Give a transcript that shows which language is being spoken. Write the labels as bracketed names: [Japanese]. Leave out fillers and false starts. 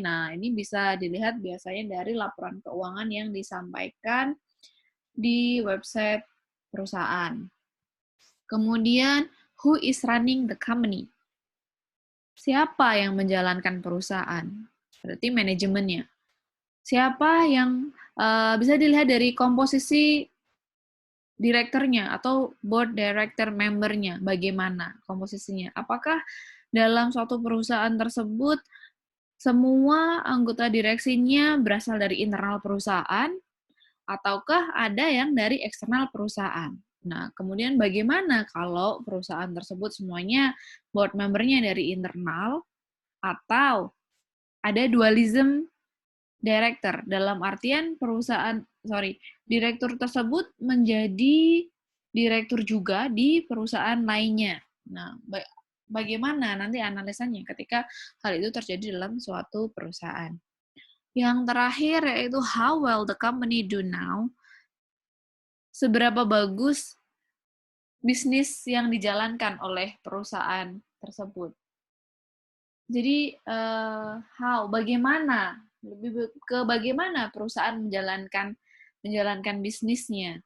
[Indonesian] Nah, ini bisa dilihat biasanya dari laporan keuangan yang disampaikan di website perusahaan. Kemudian, [English] who is running the company? [Indonesian] Siapa yang menjalankan perusahaan? Berarti manajemennya. Siapa yang bisa dilihat dari komposisi direkturnya atau board director membernya, bagaimana komposisinya? Apakah dalam suatu perusahaan tersebut semua anggota direksinya berasal dari internal perusahaan, ataukah ada yang dari eksternal perusahaan? Nah, kemudian bagaimana kalau perusahaan tersebut semuanya board membernya dari internal, atau ada dualism director, dalam artian direktur tersebut menjadi direktur juga di perusahaan lainnya. Nah, bagaimana nanti analisanya ketika hal itu terjadi dalam suatu perusahaan. Yang terakhir yaitu [English] how well the company do now. [Indonesian] Seberapa bagus bisnis yang dijalankan oleh perusahaan tersebut. Jadi, bagaimana, lebih ke bagaimana perusahaan menjalankan bisnisnya.